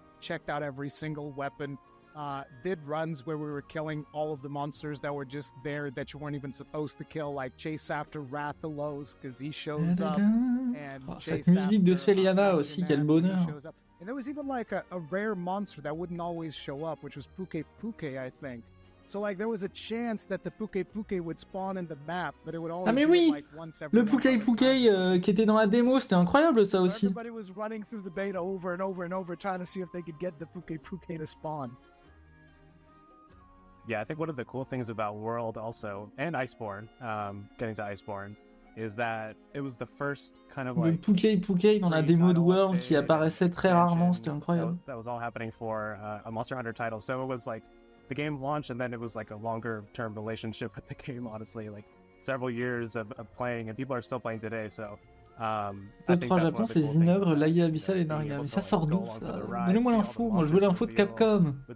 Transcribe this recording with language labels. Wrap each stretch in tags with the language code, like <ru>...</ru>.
<en>Checked out every single weapon. Did runs where we were killing all of the monsters that were just there that you weren't even supposed to kill, like chase after Rathalos because he shows up. And</en> <fr>cette musique de Celiana aussi, quel bonheur.</fr> <en>And there was even like a rare monster that wouldn't always show up, which was Puke Puke, I think. So like there was a chance that the Puke Puke would spawn in the map, but it would always be like once every</en> <fr>le Puke Puke qui était dans la démo, c'était incroyable ça aussi.</fr> <en>Everybody was running through the beta over and over and over trying to see if they could get the Puke Puke to spawn. Yeah, I think one of the cool things about World also, and Iceborne, getting to Iceborne, is that it was the first kind of like...</en> <fr>Le Puke Puke dans la démo de World qui apparaissait très rarement, c'était incroyable.</fr> <en>That was all happening for a Monster Hunter title, so it was like the game launched and then it was like a longer term relationship with the game, honestly, like several years of playing, and people are still playing today, so...</en> <fr>Top 3 Japon, c'est Zinogre, Laïa Abyssal et Narga. Mais ça sort d'où ça? Donnez-moi l'info, moi je veux l'info de Capcom.</fr>